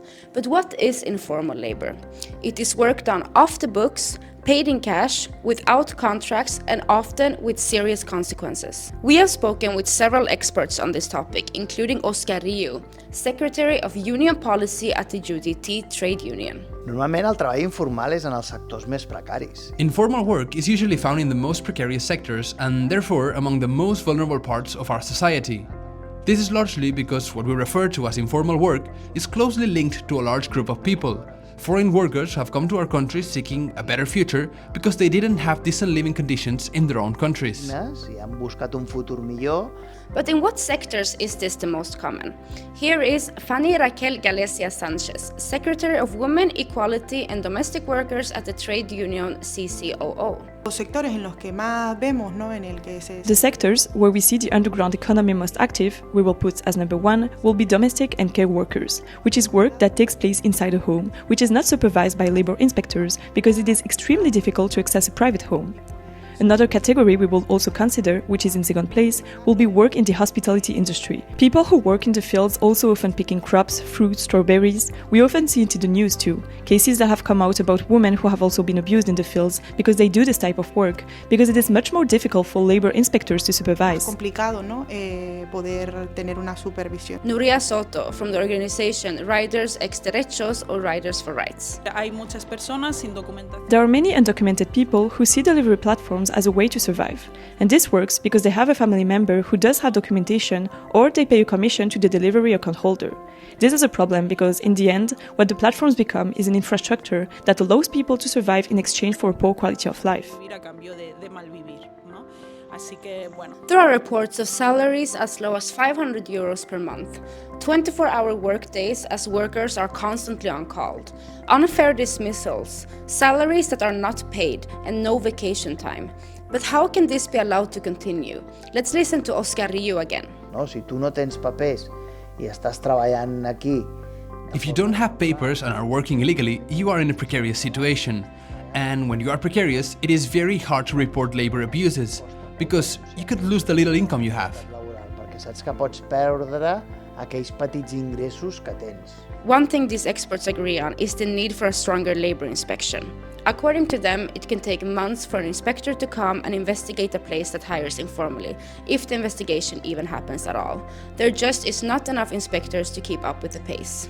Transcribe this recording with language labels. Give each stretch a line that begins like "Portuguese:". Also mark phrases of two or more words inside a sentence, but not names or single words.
English: But what is informal labor? It is work done off the books, paid in cash, without contracts, and often with serious consequences. We have spoken with several experts on this topic, including Oscar Riu, Secretary of Union Policy at the UGT Trade Union.
Catalan: Normalment el treball informal és en els sectors més precaris.
English: Informal work is usually found in the most precarious sectors and therefore among the most vulnerable parts of our society. This is largely because what we refer to as informal work is closely linked to a large group of people, Foreign workers have come to our country seeking a better future because they didn't have decent living conditions in their own countries.
Catalan: Si han buscat un futur millor.
English: But in what sectors is this the most common? Here is Fany Raquel Galesas Sánchez, Secretary of Women, Equality and Domestic Workers at the trade union CCOO.
Spanish: Los sectores en los que más vemos, ¿no?
English: The sectors where we see the underground economy most active, we will put as number 1, will be domestic and care workers, which is work that takes place inside a home, which is not supervised by labor inspectors because it is extremely difficult to access a private home. Another category we will also consider, which is in second place, will be work in the hospitality industry. People who work in the fields also often picking crops, fruits, strawberries. We often see it in the news too, cases that have come out about women who have also been abused in the fields because they do this type of work, because it is much more difficult for labor inspectors to supervise.
Spanish: Complicado, ¿no? Poder tener una supervisión.
English: Nuria Soto, from the organization Riders X Derechos or Riders for Rights.
Spanish: Hay muchas personas sin documentación.
English: There are many undocumented people who see delivery platforms as a way to survive. And this works because they have a family member who does have documentation or they pay a commission to the delivery account holder. This is a problem because in the end, what the platforms become is an infrastructure that allows people to survive in exchange for a poor quality of life. There are reports of salaries as low as €500 per month, 24-hour workdays as workers are constantly on call, unfair dismissals, salaries that are not paid, and no vacation time. But how can this be allowed to continue? Let's listen to Oscar Riu again.
Catalan: No, si tu no tens papers i estàs treballant aquí.
English: If you don't have papers and are working illegally, you are in a precarious situation. And when you are precarious, it is very hard to report labor abuses, because you could lose the little income you have.
Catalan: Perquè saps que pots perdre aquells petits ingressos que tens.
English: One thing these experts agree on is the need for a stronger labor inspection. According to them, it can take months for an inspector to come and investigate a place that hires informally, if the investigation even happens at all. There just is not enough inspectors to keep up with the pace.